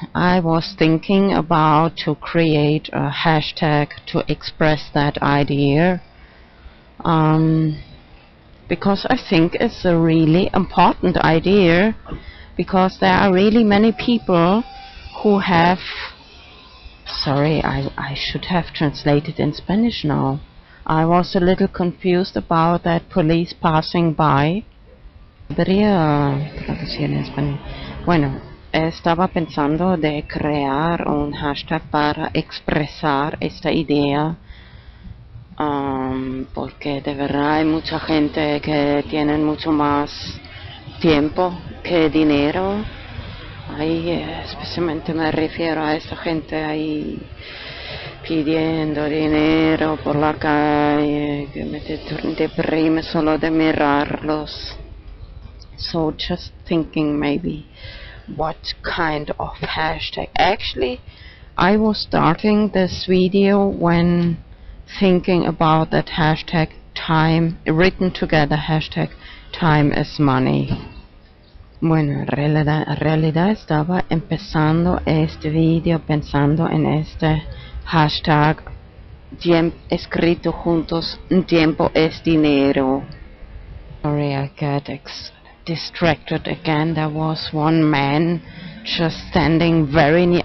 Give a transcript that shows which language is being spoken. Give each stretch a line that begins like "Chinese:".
English: I was thinking about to create a hashtag to express that idea, because I think it's a really important idea, because there are really many people who have... Sorry, I should have translated in Spanish now. I was a little confused about that police passing by.
Spanish: Debería traducir en español. Bueno, estaba pensando de crear un hashtag para expresar esta idea, porque de verdad hay mucha gente que tiene mucho más tiempo que dinero. Ahí especialmente me refiero a esta gente ahí pidiendo dinero por la calle, que me deprime solo de mirarlos.
English: So just thinking maybe what kind of hashtag. Actually, I was starting this video when thinking about that hashtag time, written together, hashtag time is money.
Spanish: Bueno, en realidad estaba empezando este video pensando en este hashtag escrito juntos, tiempo es dinero.
English: Sorry, I got distracted again. There was one man just standing very near.